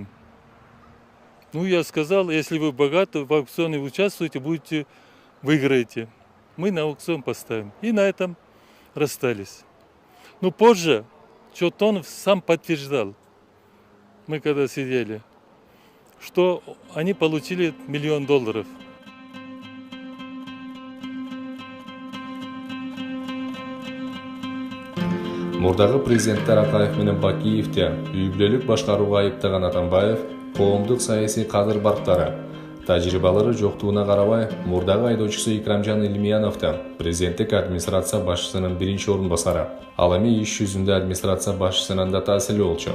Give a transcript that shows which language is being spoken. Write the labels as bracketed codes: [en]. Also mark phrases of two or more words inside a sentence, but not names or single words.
[ru] Ну, я сказал, если вы богаты, в аукционе участвуете, выиграете. Мы на аукцион поставим. И на этом расстались. Но позже Чотонов сам подтверждал, мы когда сидели, что они получили $1 миллион. [ky] Мурдагы президенттер Акаев менен Бакиевти үй бүлөлүк башкарууга айыптаган Атамбаев коомдук саясий кадыр барктары тажрыйбалары жоктугуна карабай мурдагы айдоочусу Икрамжан Илмияновду президенттик администрация башчысынын биринчи орун басары, ал эми иш жүзүндө администрация башчысынан да таасирлүү болчу.